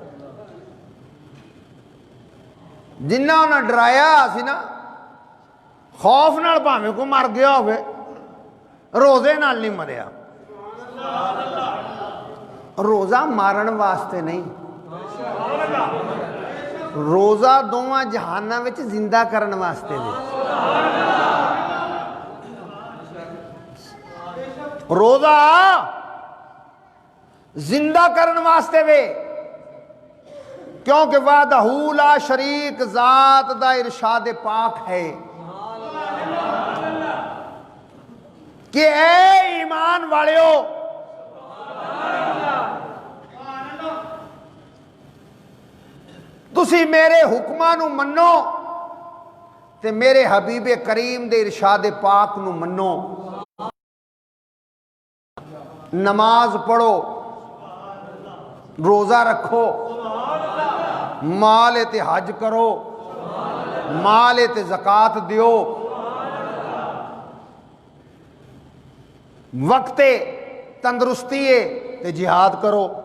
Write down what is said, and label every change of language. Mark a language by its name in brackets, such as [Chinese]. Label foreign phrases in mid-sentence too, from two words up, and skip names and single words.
[Punjabi] جنہ انہیں ڈرایا سی نا خوف نال بھاویں کو مر گیا ہوئے روزے نال نہیں مریا. روزہ مارن واسطے نہیں, روزہ دونوں جہاناں وچ زندہ کرن واسطے نہیں. روزہ زندہ کرن واسطے وے, کیونکہ وحدہ لا شریک ذات دا ارشاد پاک ہے کہ اے ایمان والیو تسی میرے حکماں نو منو تے میرے حبیب کریم دے ارشاد پاک نو منو. نماز پڑھو, روزہ رکھو, مال تے حج کرو, مال تے زکات دیو, وقت تندرستی تے جہاد کرو.